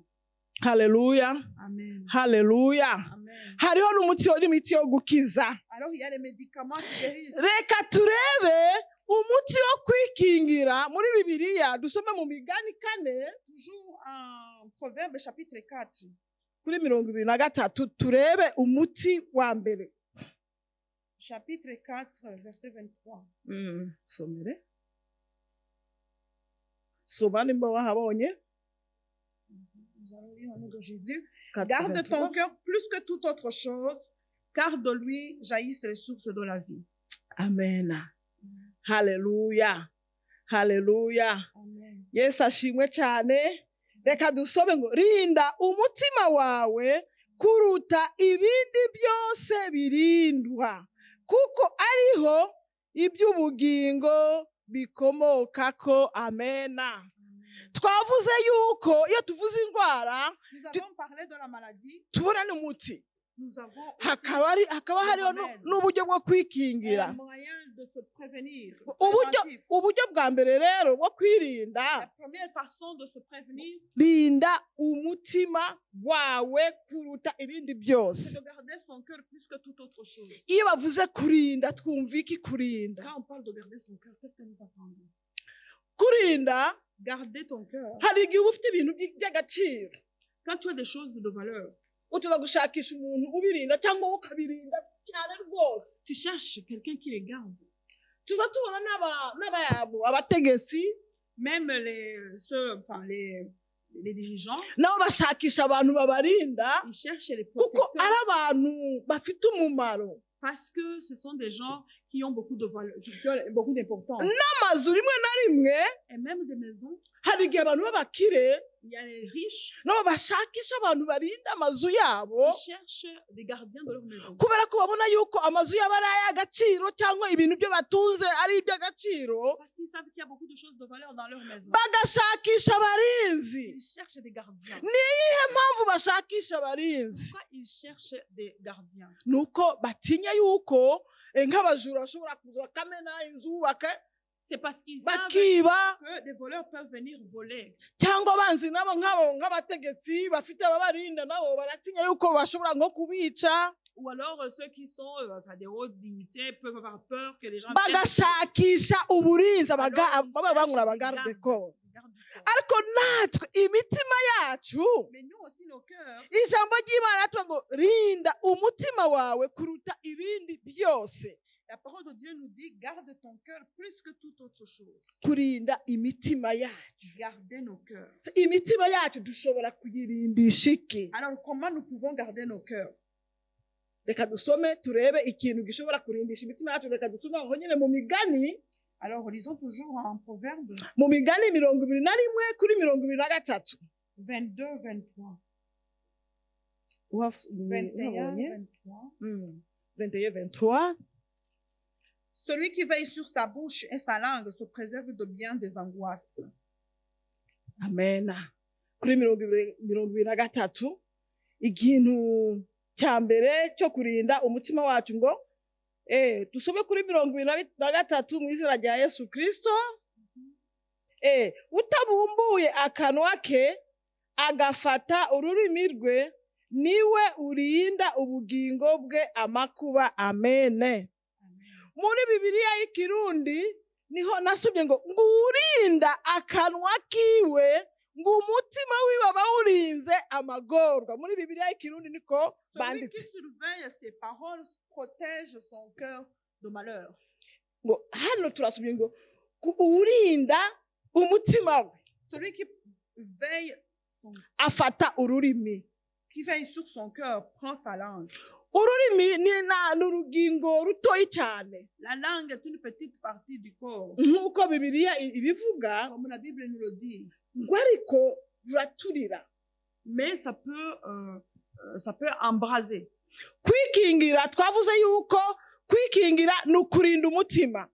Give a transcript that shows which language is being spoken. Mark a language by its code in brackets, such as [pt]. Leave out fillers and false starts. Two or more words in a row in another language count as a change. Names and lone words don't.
[rw] Haleluya, Amen. haleluya. Amen. Hariho n'imiti yo gukiza. [fr] Alors il y a des médicaments qui guérissent. [rw] Reka turebe umuti wo kwikingira muri Bibiliya, dusome mu Migani 4 [fr] Toujours en Proverbe chapitre 4, [rw] kuri 23 turebe umuti wa mbere. [fr] chapitre 4, verset 23. [rw] Somere. Soma nimba wahabonye. [fr] Nous allons lire au nom de Jésus. 4, Garde 23. ton cœur plus que toute autre chose, car de lui jaillissent les sources de la vie. [rw] Amen. Haleluya. Haleluya. Amen. Yesu ashimwe cyane. Reka dusome ngo rinda umutima wawe kuruta ibindi byose birindwa, kuko ariho iby'ubugingo bikomokako. Amena. Twavuze yuko iyo tuvuze indwara [fr] Nous avons parlé de la maladie. [rw] tubona n'umuti, [fr] Nous avons aussi [rw] hakaba hariho n'uburyo bwo kwikingira. [fr] un moyen de se prévenir. [rw] Uburyo [fr] Préventif. [rw] bwa mbere rero bwo kwirinda, [fr] La première façon de se prévenir, [rw] rinda umutima wawe kuruta ibindi [fr] c'est [rw] byose. [fr] de garder son cœur plus que toute autre chose. [rw] Iyo bavuze kurinda, twumva iki kurinda? [fr] Quand on parle de garder son cœur, qu'est-ce que nous entendons? [rw] Kurinda, [fr] Garder ton cœur. [rw] hari igihe uba ufite ibintu by'agaciro, [fr] Quand tu as des choses de valeur, [rw] utuza gushakisha umuntu ubirinda cyangwa wowe cyane rwose. [fr] tu cherches quelqu'un qui les garde. [rw] Tuza tubona abategetsi [fr] Même les dirigeants, [rw] nabo bashakisha abantu babarinda, [fr] ils cherchent les [rw] kuko [fr] protecteurs [rw] ari abantu bafite umumaro. [fr] parce que ce sont des gens qui ont beaucoup de valeur, qui ont beaucoup d'importance. [rw] N'amazu rimwe na rimwe, [fr] Et même des maisons, [rw] hari igihe abantu b'abakire [fr] il y a les riches [rw] nabo bashakisha abantu barinda amazu yabo, [fr] qui cherchent des gardiens de leur maison. [rw] kubera ko babona yuko amazu yabo ari ay'agaciro cyangwa ibintu byo batunze ari iby'agaciro, [fr] Parce qu'ils savent qu'il y a beaucoup de choses de valeur dans leur maison. [rw] bagashakisha abarinzi. [fr] Ils cherchent des gardiens. [rw] Niyihe mpamvu bashakisha abarinzi? [fr] Pourquoi ils cherchent des gardiens? [rw] Nuko batinya yuko nk'abajura bashobora kuza bakamena inzu [fr] C'est parce qu'ils savent [rw] bakiba, [fr] que des voleurs peuvent venir voler. [rw] cyangwa abanzi nabo nk'abategetsi bafite ababarinda nabo baratinya yuko bashobora nko kubica. [fr] Ou alors ceux qui sont des hautes dignités peuvent avoir peur que les gens viennent [rw] Bagashakisha uburinzi [fr] Alors, [rw] baba bangura [fr] ils [rw] abagarde [fr] cherchent [rw] ko. [fr] des gardes du corps. [rw] Ariko natwe imitima yacu, [fr] Mais nous aussi, nos cœurs, [rw] ijambo ry'Imana ratwa ngo rinda umutima wawe kuruta ibindi byose. [fr] la parole de Dieu nous dit, garde ton cœur plus que toute autre chose. [rw] Kurinda imitima yacu. [fr] Gardez nos cœurs. [rw] Imitima yacu dushobora kuyirindisha iki? [fr] Alors, comment nous pouvons garder nos cœurs? [rw] Reka dusome turebe ikintu gishobora kurindisha imitima yacu. Reka dusome aho nyine mu Migani, [fr] Alors, lisons toujours en Proverbe [rw] mu Migani 21 kuri 23. 22, 23. 21, 23. 21, 23. [fr] Celui qui veille sur sa bouche et sa langue se préserve de bien des angoisses. [rw] Amen. Kuri 23, ikintu cya mbere cyo kurinda umutima wacu ngo dusome kuri 23 mu izina rya Yesu Kristo. Utabumbuye akanwa ke agafata ururimi rwe, niwe urinda ubugingo bwe amakuba. Amene. Muri Bibiliya y'ikirundi niho nasubye ngo [rn] urinda akanwa kiwe, ngo umutima wiwe aba urinze amagorwa. [rw] Muri Bibiliya y'ikirundi niko [fr] Celui qui [rw] banditse. [fr] surveille ses paroles protège son cœur de malheur. [rw] Ngo hano turasubye ngo urinda umutima we [fr] Celui qui veille, [rw] afata ururimi. [fr] qui veille sur son cœur prend sa langue. [rw] Ururimi ni urugingo rutoyi cyane, [fr] La langue est une petite partie du corps, [rw] nk'uko Bibiliya ibivuga, [fr] comme la Bible nous le dit. [rw] ngo ariko ruraturira. [fr] Mais ça peut embraser. [rw] Kwikingira, twavuze yuko kwikingira ni ukurinda umutima.